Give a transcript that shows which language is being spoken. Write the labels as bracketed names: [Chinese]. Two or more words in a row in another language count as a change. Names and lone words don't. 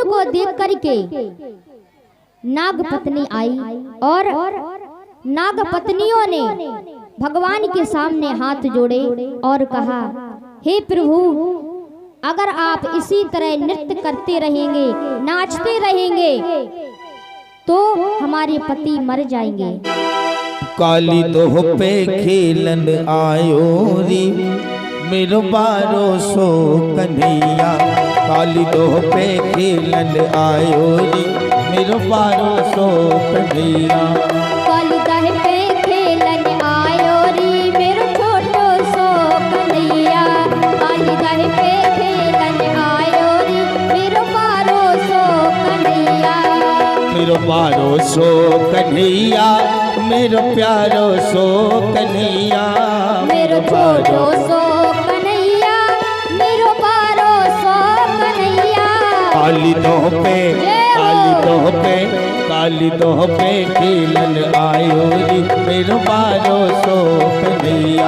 [Hindi] को देख करके नाग पत्नी आई और नाग पत्नियों ने भगवान के सामने हाथ जोड़े और कहा, हे प्रभु, अगर आप इसी तरह नृत्य करते रहेंगे, नाचते रहेंगे तो हमारे पति मर जाएंगे। [Braj] काली दोह पे खेलन आयो री मेरो बारो सो कन्हैया, काली दोह पे खेलन आयो री मेरो बारो सो कन्हैया। काली दोह पे खेलन आयो री मेरो छोटो सो कन्हैया, काली दोह पे खेलन आयो री मेरो बारो सो कन्हैया। मेरो बारो सो कन्हैया, मेरो प्यारो सो कन्हैया, मेरो छोटो सो कन्हैया, मेरो बारो सो कन्हैया। काली दोह पे, काली दोह पे, काली दोह पे खेलन आयो री मेरो बारो सो कन्हैया।